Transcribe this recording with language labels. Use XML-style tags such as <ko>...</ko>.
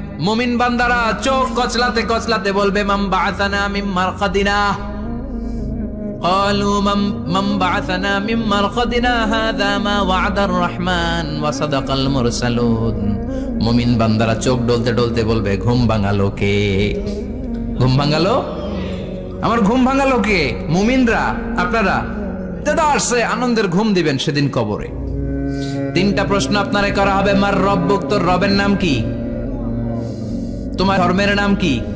<bn>মুমিন বান্দারা চোখ কচলাতে কচলাতে বলবে</bn> <ar>মান বাআসানা মিন মারকাদিনা। قالوا من بعثنا من مرقدنا هذا ما وعد الرحمن وصدق المرسلون।</ar> <bn>মুমিন বান্দারা চোখ ডলতে ডলতে বলবে ঘুম ভাঙালো কে? ঘুম ভাঙালো? আমার ঘুম ভাঙালো কে? মুমিনরা, আপনারা। দাদা আসছে, আনন্দের ঘুম দিবেন সেদিন কবরে। 3টা প্রশ্ন আপনারে করা হবে।</bn> <ar>মার রব্বুক,</ar> <bn>তোর রবের নাম কি? তোমার ধর্মের নাম কি?</bn>